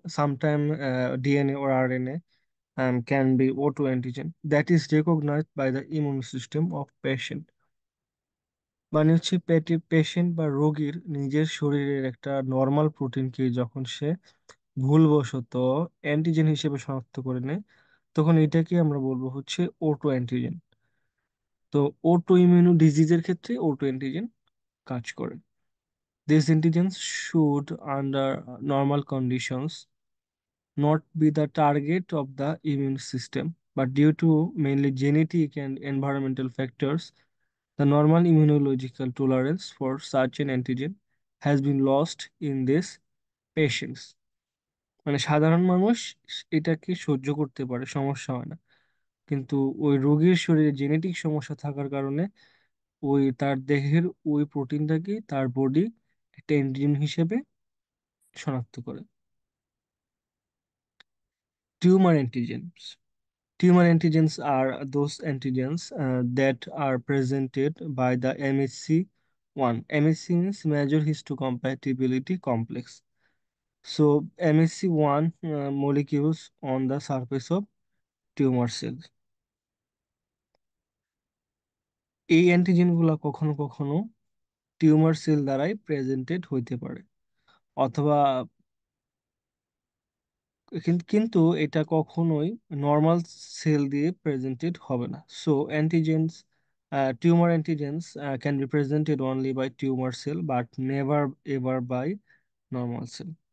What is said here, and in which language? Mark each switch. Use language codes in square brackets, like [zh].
[en] Sometimes DNA or RNA can be O2 antigen that is recognized by the immune system of patient. [bn] মানে হচ্ছে patient বা রোগীর নিজের শরীরের একটা নর্মাল প্রোটিনকে যখন সে ভুলবশত অ্যান্টিজেন হিসেবে শনাক্ত করে নেয়, তখন এটাকে আমরা বলবো হচ্ছে ওটো অ্যান্টিজেন। তো ওটো ইমিউনো ডিজিজের ক্ষেত্রে ওটো অ্যান্টিজেন কাজ করে। [en] This antigen should under normal conditions not be the target of the immune system, but due to mainly genetic and environmental factors, the normal immunological tolerance for such an antigen has been lost in these patients. [bn] মানে সাধারণ মানুষ এটাকে সহ্য করতে পারে, সমস্যা হয় না, কিন্তু ওই রোগীর শরীরে জেনেটিক সমস্যা থাকার কারণে ওই তার দেহের ওই প্রোটিনটাকে তার বডি একটা অ্যান্টিজেন হিসেবে শনাক্ত করে। [en] Tumour antigens. Tumor antigens are those antigens that are presented by the MHC1. MHC means major histocompatibility complex. So MHC1 molecules on the surface of tumor cells. [bn] এই অ্যান্টিজেনগুলো কখনো কখনো টিউমার সেল দ্বারাই প্রেজেন্টেড হইতে পারে, অথবা কিন্তু এটা কখনোই নর্মাল সেল দিয়ে প্রেজেন্টেড হবে না। [en] So antigens, tumour antigens can be presented only by tumour cell but never ever by normal cell.